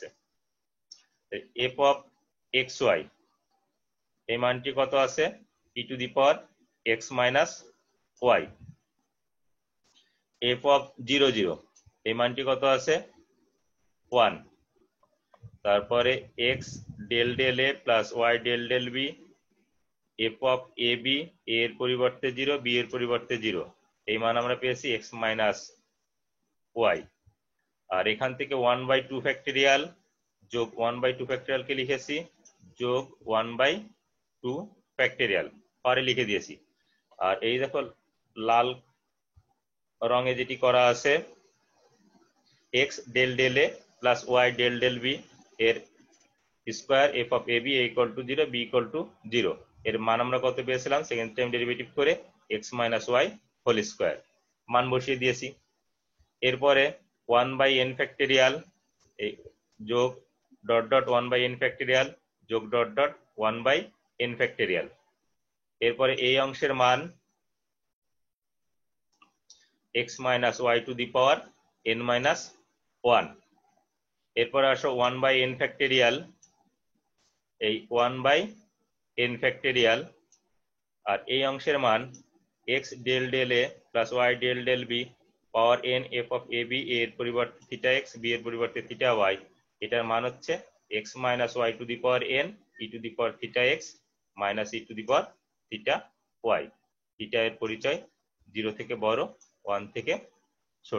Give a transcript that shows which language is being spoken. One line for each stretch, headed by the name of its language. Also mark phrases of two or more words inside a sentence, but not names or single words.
English: f of xy,
Bangla: এই মানটি কত আছে?
English: e to the power x minus y. f of 0 0,
Bangla: এই মানটি কত আছে?
English: 1। তারপরে x del del a plus y del del b, f of ab, a
Bangla: এর পরিবর্তে 0, b এর পরিবর্তে 0, এই মান আমরা পেয়েছি
English: x minus y.
Bangla: আর এখান থেকে 1/2 ফ্যাক্টরিয়াল যোগ 1/2 ফ্যাক্টরিয়ালকে লিখেছি, যোগ 1/2 ফ্যাক্টরিয়াল পরে লিখে দিয়েছি। আর এই দেখো লাল রঙে যেটি করা আছে,
English: x del del a plus y del del b এর স্কয়ার, f of ab equal to 0, b equal to 0,
Bangla: এর মান আমরা কত পেয়েছিলাম?
English: second time derivative করে x minus y whole square,
Bangla: মান বসিয়ে দিয়েছি। এরপরে 1/n ফ্যাক্টরিয়াল এই যোগ
English: dot dot 1/n factorial
Bangla: যোগ
English: dot dot 1/n factorial.
Bangla: এরপরে এই অংশের মান
English: x minus y to the power n-1. এরপরে আসো 1/n ফ্যাক্টরিয়াল, এই 1/n ফ্যাক্টরিয়াল,
Bangla: আর এই অংশের মান
English: x del del a plus y del del b power n f of ab,
Bangla: এর পরিবর্তে থিটা x, b এর পরিবর্তে থিটা y, এটার মান হচ্ছে
English: x minus y to the power n e to the power theta x minus e to the power theta y.
Bangla: থিটা এর পরিচয় 0 থেকে বড়, 1 থেকে ছোট।